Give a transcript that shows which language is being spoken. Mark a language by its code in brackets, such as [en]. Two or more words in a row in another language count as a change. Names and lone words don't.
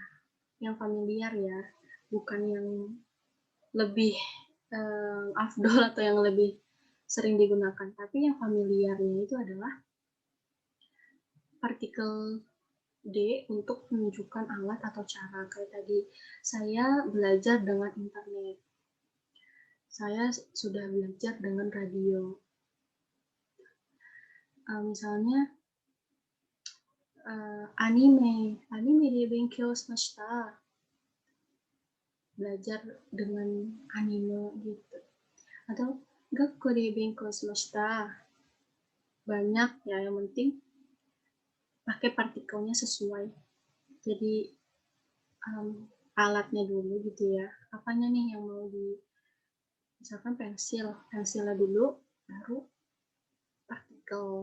[id] Yang familiar ya, bukan yang lebih afdol atau yang lebih sering digunakan, tapi yang familiarnya itu adalah partikel D untuk menunjukkan alat atau cara. Kayak tadi, saya belajar dengan internet. Saya sudah belajar dengan radio. [ja] Misalnya, アニメで勉強しました. [id] Belajar dengan anime gitu. [ja] Atau 学校で勉強しました. [id] Banyak ya, yang penting pakai partikelnya sesuai. Jadi alatnya dulu gitu ya. Apanya nih yang mau misalkan pensilnya dulu, baru partikel.